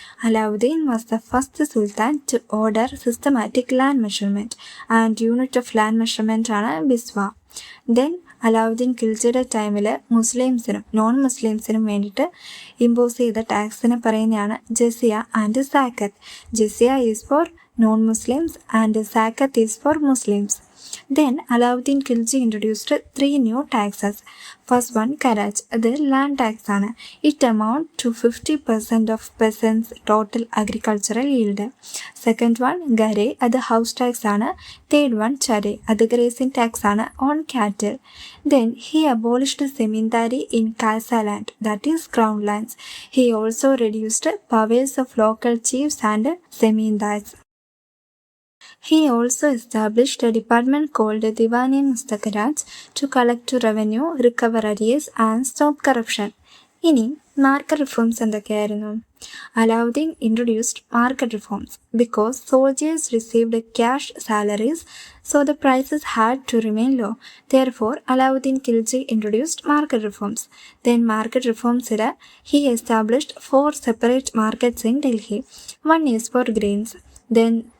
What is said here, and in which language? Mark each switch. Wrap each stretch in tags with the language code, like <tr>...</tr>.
<en>Alauddin was the first sultan to order systematic land measurement and unit of land measurement ആണ് ബിസ്വ.</en> <ml>Then Alauddin ഖിൽജിയുടെ ടൈമിൽ മുസ്ലിംസിനും non മുസ്ലിംസിനും വേണ്ടിയിട്ട് impose ചെയ്ത ടാക്സിനെ പറയുന്നതാണ് ജസിയ and സാക്കത്ത്.</ml> <en>Jizya is for non Muslims and zakat is for Muslims. Then Alauddin Khilji introduced 3 new taxes. First one, Karaj, അത് land tax ആണ്. It amount to 50% of peasants' total agricultural yield. Second one, Gare, അത് house tax ആണ്. Third one, Chare, അത് grazing tax ആണ് on cattle. Then he abolished Semindari in Khalsa land, that is crown lands. He also reduced powers of local chiefs and Semindars. He also established a department called Diwani Mustakharaj to collect revenue, recover arrears and stop corruption.</en> <ml>ഇനി market reforms എന്തൊക്കെയായിരുന്നു?</ml> <en>Alauddin introduced market reforms because soldiers received cash salaries, so the prices had to remain low. Therefore, Alauddin Khilji introduced market reforms. Then market reforms he established 4 separate markets in Delhi. One is for grains. Then</en>